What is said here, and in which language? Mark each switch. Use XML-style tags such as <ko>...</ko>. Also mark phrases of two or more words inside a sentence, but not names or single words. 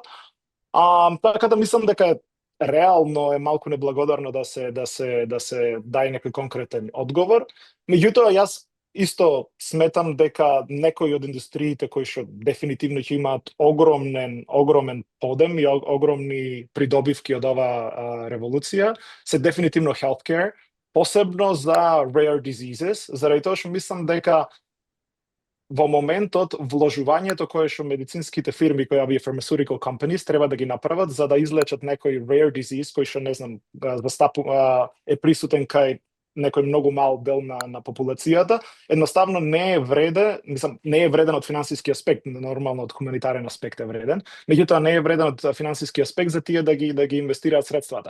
<mk>Така да мислам дека реално е малку неблагодарно да се даде некој конкретен одговор. Меѓутоа, јас исто сметам дека некои од индустриите кои што дефинитивно ќе имаат огромен подем и огромни придобивки од оваа револуција се дефинитивно</mk> <en>healthcare,</en> <mk>посебно за</mk> <en>rare diseases,</en> <mk>заради тоа што мислам дека во моментот вложувањето кое што медицинските фирми, кои овие</mk> <en>pharmaceutical companies</en> <mk>треба да ги направат за да излечат некој</mk> <en>rare disease</en> <mk>кој што не знам е присутен кај некој многу мал дел на популацијата, едноставно не е вреден од финансиски аспект, нормално од хуманитарен аспект е вреден, меѓутоа не е вреден од финансиски аспект за тие да ги инвестираат средствата.</mk>